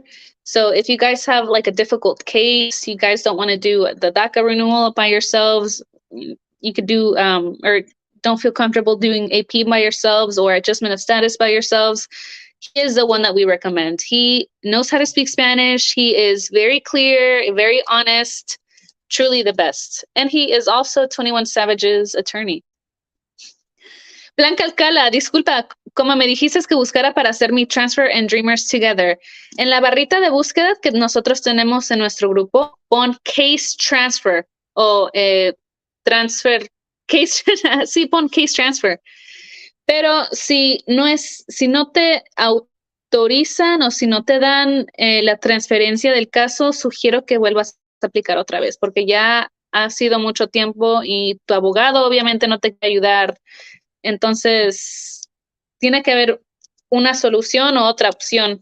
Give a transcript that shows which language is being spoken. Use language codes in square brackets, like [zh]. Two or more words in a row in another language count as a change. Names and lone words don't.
[en] So if you guys have like a difficult case, you guys don't want to do the DACA renewal by yourselves, you could do or don't feel comfortable doing AP by yourselves or adjustment of status by yourselves, he is the one that we recommend. He knows how to speak Spanish. He is very clear, very honest, truly the best. And he is also 21 Savage's attorney. [es] Blanca Alcala, disculpa, como me dijiste que buscara para hacer mi transfer en Dreamers Together. En la barrita de búsqueda que nosotros tenemos en nuestro grupo, pon [en] case transfer [es] o [en] transfer, case, [es] sí, pon [en] case transfer. [es] Pero si no te autorizan o si no te dan la transferencia del caso, sugiero que vuelvas a aplicar otra vez, porque ya ha sido mucho tiempo y tu abogado obviamente no te quiere ayudar. Entonces, tiene que haber una solución o otra opción.